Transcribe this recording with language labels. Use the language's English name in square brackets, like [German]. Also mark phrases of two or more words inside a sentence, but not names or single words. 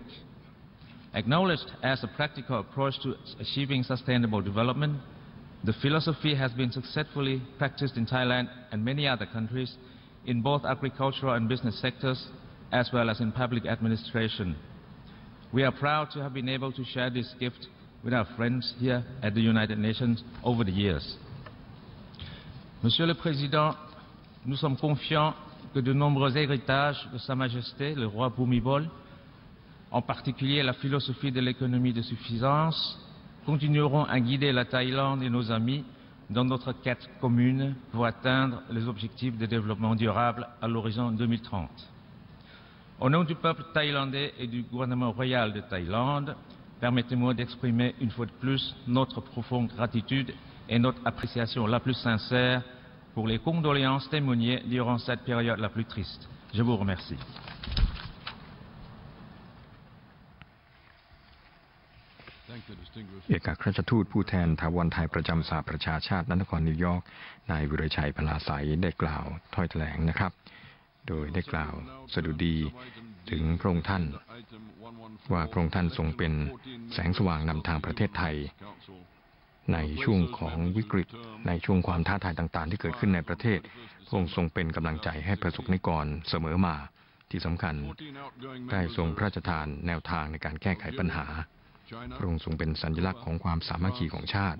[English] Acknowledged as a practical approach to achieving sustainable development, the philosophy has been successfully practiced in Thailand and many other countries in both agricultural and business sectors as well as in public administration. We are proud to have been able to share this gift with our friends here at the United Nations over the years. [French] Monsieur le Président, nous sommes confiants que de nombreux héritages de Sa Majesté, le roi Bhumibol, en particulier la philosophie de l'économie de suffisance, continueront à guider la Thaïlande et nos amis dans notre quête commune pour atteindre les objectifs de développement durable à l'horizon 2030. Au nom du peuple thaïlandais et du gouvernement royal de Thaïlande, permettez-moi d'exprimer une fois de plus notre profonde gratitude et notre appréciation la plus sincère pour les condoléances témoignées durant cette période la plus triste. Je vous remercie. [Thai] เอกอัครราชทูตผู้แทนถาวรไทยประจำสหประชาชาติณนครนิวยอร์กนายวิรชัยพลาไสยได้กล่าวถ้อยแถล งนะครับโดยได้กล่าวสดุดีถึงพระองค์ท่านว่าพระองค์ท่านทรงเป็นแสงสว่างนำทางประเทศไทยในช่วงของวิกฤตในช่วงความท้าทายต่างๆที่เกิดขึ้นในประเทศพระองค์ทรงเป็นกำลังใจให้ประสบนิกรเสมอมาที่สำคัญได้ทรงพระราชทานแนวทางในการแก้ไขปัญหาพระองค์ทรงเป็นสัญลักษณ์ของความสามัคคีของชาติ